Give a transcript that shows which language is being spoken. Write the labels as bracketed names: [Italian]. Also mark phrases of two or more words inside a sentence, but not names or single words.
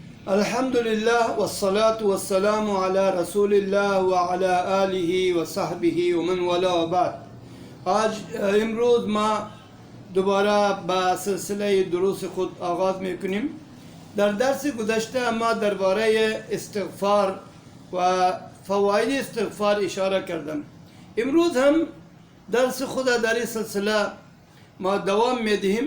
[Arabic] الحمدلله و الصلاة و السلام على رسول الله و على آله و صحبه و من والى و بعد. [Persian] आज امروز ما دوباره با سلسله دروس خود آغاز میکنیم. در درس گذشته ما درباره استغفار و فواید استغفار اشاره کردم. امروز هم درس خود در این سلسله ما دوام میدهیم.